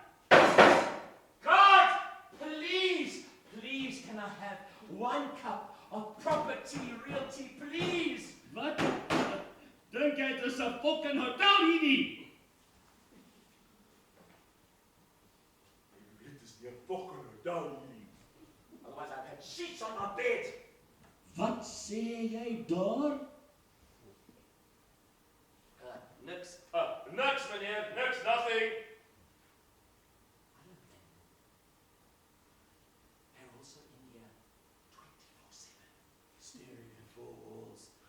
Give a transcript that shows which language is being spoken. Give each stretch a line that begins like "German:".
English: God! Please, can I have one cup of proper tea, real tea, please? What?
Afrikaans: dink jy dit is 'n fucking hotel hierdie? Dit is nie 'n fucking hotel nie.
English: Otherwise I've had sheets on my bed.
Afrikaans: Wat sê jy daar? Niks. Niks meneer, niks,
English: nothing. They're also in here 24/7, staring at four walls.